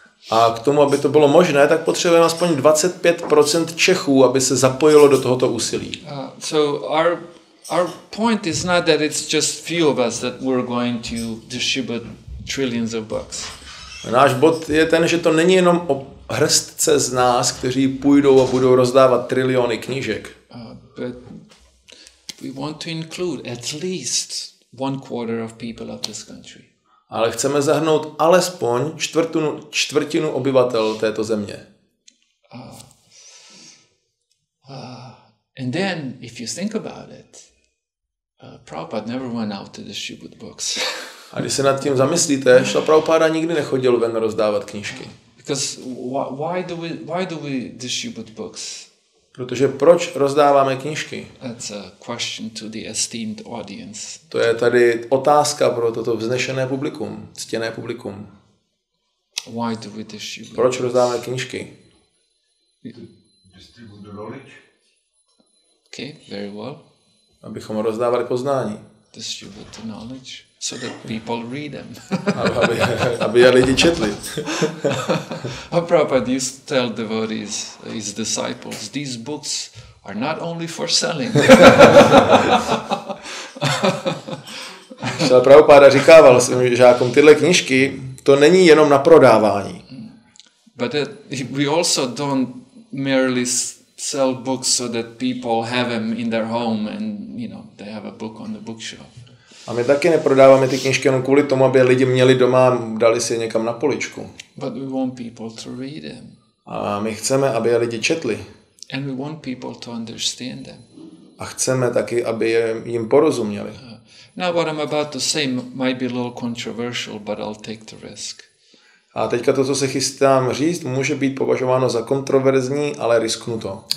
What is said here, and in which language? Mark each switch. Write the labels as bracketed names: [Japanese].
[Czech] A k tomu, aby to bylo možné, tak potřebujeme aspoň 25% Čechů, aby se zapojilo do tohoto úsilí. [English] So our point is not that it's just few of us that we're going to distribute trillions of books. [Czech] Náš bod je ten, že to není jenom o hrstce z nás, kteří půjdou a budou rozdávat triliony knížek. [English] But we want to include at least 1/4 of people of this country. [Czech] Ale chceme zahrnout alespoň čtvrtinu obyvatel této země. [English] And then, if you think about it, Prabhupada never went out to distribute books. [Czech] A když se nad tím zamyslíte, Šrila Prabhupáda nikdy nechodil ven rozdávat knížky. [English] Because why do we distribute books? [Czech] Protože proč rozdáváme knížky? [English] That's a question to the esteemed audience. [Czech] To je tady otázka pro toto vznešené publikum, ctěné publikum. [English] Why do we distribute? [Czech] Proč rozdáváme knížky? [English] Distribute the knowledge. Okay, very well. [Czech] Abychom rozdávali poznání. [English] Distribute the knowledge so that people read them. [Czech] aby je lidi četli. [English] Prabhupada used to tell devotees, his disciples, these books are not only for selling. [Czech] Prabhupada říkával svým žákům, tyhle knížky, to není jenom na prodávání. [English] But we also don't merely sell books so that people have them in their home and, they have a book on the bookshelf. [Czech] A my taky neprodáváme ty knížky jenom kvůli tomu, aby lidi měli doma, dali si je někam na poličku. [English] But we want people to read them. [Czech] A my chceme, aby je lidi četli. [English] And we want people to understand them. [Czech] A chceme taky, aby jim porozuměli. [English] Now what I'm about to say might be a little controversial, but I'll take the risk. [Czech] A teďka to, co se chystám říct, může být považováno za kontroverzní, ale risknu to.